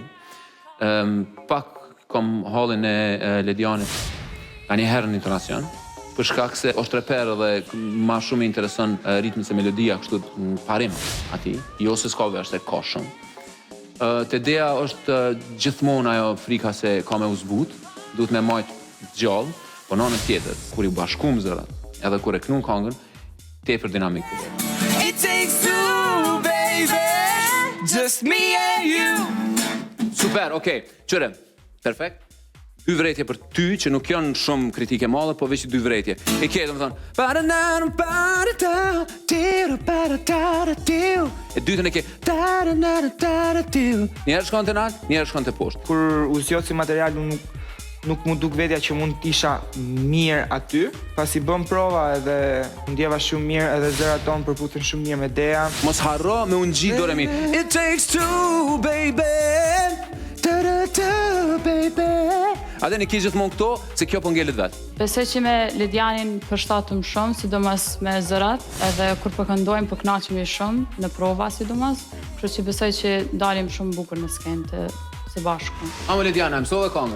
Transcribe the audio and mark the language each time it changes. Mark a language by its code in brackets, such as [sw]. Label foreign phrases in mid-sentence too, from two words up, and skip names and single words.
[sq] Pak kom hallin e Ledianit ka një herë në intonacion, për shkak se është reper dhe ma shumë i intereson ritmi se melodia kështu në parim ati, jo se s'ka vesh se ka shumë. Te Dea është gjithmonë ajo frika se ka me u zbut, duhet me majtë gjallë, po në anën tjetër, kur i bashkum zërat, edhe kur e knun këngën, tepër dinamik të dhe. [en] It takes two, baby, just me and you. [sq] Super, okej, qëre, perfekt. Dy vretje për ty, që nuk janë shumë kritike madhe, po veç dy vretje. E ke, do më thonë... E dytën e ke... Njerë shkon të nalë, njerë shkon të poshtë. Kur u zgjodh si material, nuk mu duk vetja që mund t'isha mirë aty. Pasi bëm prova edhe ndjeva shumë mirë, edhe zërat tonë përputhen shumë mirë me Dea. Mos harro me unë gjithë dore mi. [en] It takes two, baby. [sq] A dhe në ki gjithmonë këto, se kjo po ngellet vetë. Besoj që me Ledianin përshtatëm shumë, sidomos me zërat, edhe kur përkëndojmë përknaqemi shumë në prova sidomos, kështu që besoj që dalim shumë bukur në skenë të së bashku. Amo Lediana, mësove këngën?